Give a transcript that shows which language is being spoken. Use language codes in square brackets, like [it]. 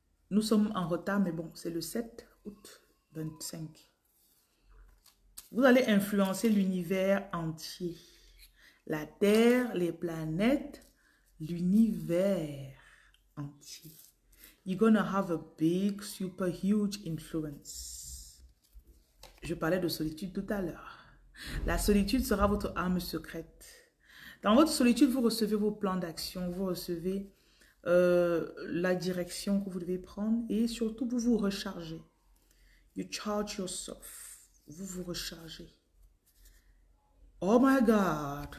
[fr] Nous sommes en retard, mais bon, c'est le 7 août 25. Vous allez influencer l'univers entier. La Terre, les planètes, l'univers entier. [en] You're gonna have a big, super huge influence. [fr] Je parlais de solitude tout à l'heure. La solitude sera votre arme secrète. Dans votre solitude, vous recevez vos plans d'action, vous recevez la direction que vous devez prendre et surtout, vous vous rechargez. [en] You charge yourself. [fr] Vous vous rechargez. [en] Oh my God.